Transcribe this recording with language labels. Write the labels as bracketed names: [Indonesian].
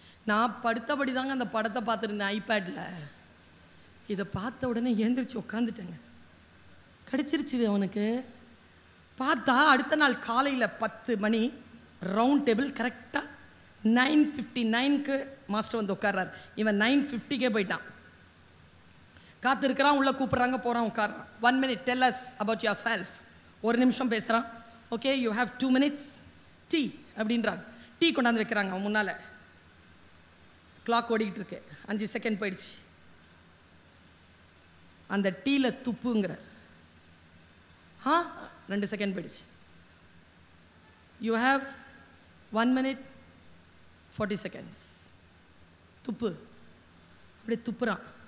[Tamil] நான் படுத்தபடி தாங்க அந்த படத்தை பார்த்துருந்தேன் ஐபேடில். இதை பார்த்த உடனே எழுந்திரிச்சு உட்காந்துட்டேங்க. கிடச்சிருச்சு அவனுக்கு. பார்த்தா அடுத்த நாள் காலையில் 10 மணி ரவுண்ட் டேபிள். கரெக்டாக 9:59க்கு மாஸ்டர் வந்து உட்கார்றார். இவன் 9:50க்கே போயிட்டான். காத்திருக்கிறான். உள்ளே கூப்பிட்றாங்க, போகிறான், உட்கார்றான். [English] 1 minute, tell us about yourself. [Tamil] 1 நிமிஷம் பேசுகிறான். [English] Okay, you have 2 minutes. [Tamil] Tea அப்படின்றாங்க. டீ கொண்டாந்து வைக்கிறாங்க அவன் முன்னால். கிளாக் ஓடிக்கிட்டு இருக்கு, 5 செகண்ட் போயிடுச்சு. அந்த டீயில் துப்புங்கிறார். 2 செகண்ட் போயிடுச்சு. [English] You have 1 minute 40 seconds. [Tamil] துப்பு. அப்படி துப்புறான்.